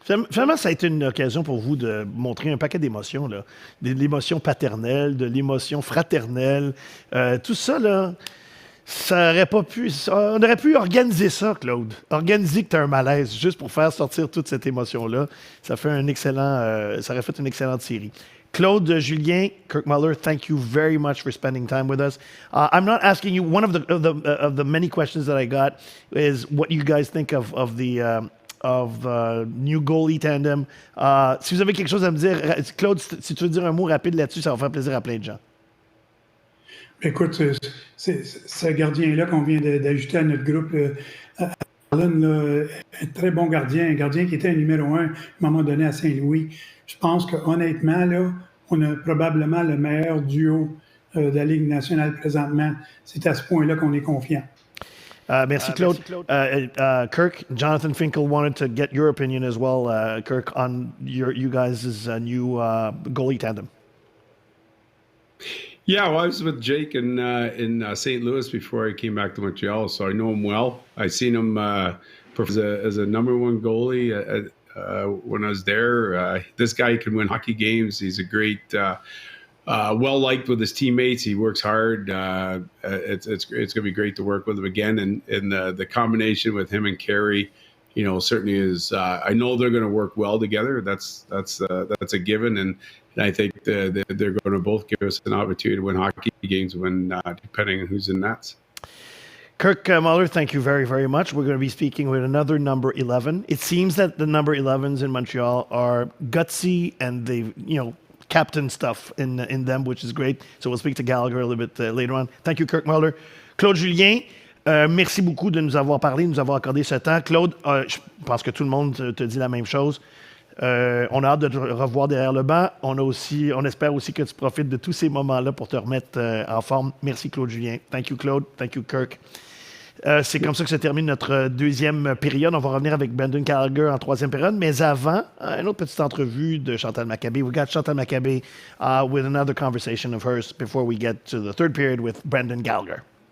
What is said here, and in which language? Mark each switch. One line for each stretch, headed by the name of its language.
French: Finalement, ça a été une occasion pour vous de montrer un paquet d'émotions, là. De l'émotion paternelle, de l'émotion fraternelle. Tout ça, là, ça aurait pas pu... On aurait pu organiser ça, Claude. Organiser que tu as un malaise, juste pour faire sortir toute cette émotion-là. Ça fait un excellent... ça aurait fait une excellente série.
English: Claude, Julien, Kirk Muller, thank you very much for spending time with us. I'm not asking you... One of the many questions that I got is what you guys think of the new goalie tandem.
French: Si vous avez quelque chose à me dire, Claude, si tu veux dire un mot rapide là-dessus, ça va faire plaisir à plein de gens. Écoute, c'est ce gardien-là qu'on vient d'ajouter à notre groupe, Allen, là, un très bon gardien, un gardien qui était un numéro 1 à un moment donné à Saint-Louis. Je pense qu'honnêtement, là, on a probablement le meilleur duo de la Ligue nationale présentement. C'est à ce point-là qu'on est confiant. Merci, Claude.
English: Kirk, Jonathan Finkel wanted to get your opinion as well, Kirk, on you guys' new goalie tandem. Yeah, well, I was with Jake in St. Louis before I came back to Montreal, so I know him well. I seen him as a number one goalie when I was there. This guy can win hockey games. He's a great... well-liked with his teammates. He works hard. It's going to be great to work with him again. And the combination with him and Carey, certainly is. I know they're going to work well together. That's a given. And I think they're going to both give us an opportunity to win hockey games when depending on who's in nets. Kirk Muller, thank you very, very much. We're going to be speaking with another number 11. It seems that the number 11s in Montreal are gutsy and they, captain stuff in them, which is great. So we'll speak to Gallagher a little bit later on. Thank you, Kirk Muller.
French: Claude Julien, merci beaucoup de nous avoir parlé, de nous avoir accordé ce temps. Claude, je pense que tout le monde te dit la même chose. On a hâte de te revoir derrière le banc. On espère aussi que tu profites de tous ces moments-là pour te remettre en forme. Merci, Claude Julien.
English: Thank you, Claude. Thank you, Kirk.
French: C'est comme ça que se termine notre deuxième période. On va revenir avec Brendan Gallagher en troisième période. Mais avant, une autre petite entrevue de Chantal Machabée.
English: We got Chantal Machabée with another conversation of hers before we get to the third period with Brendan Gallagher.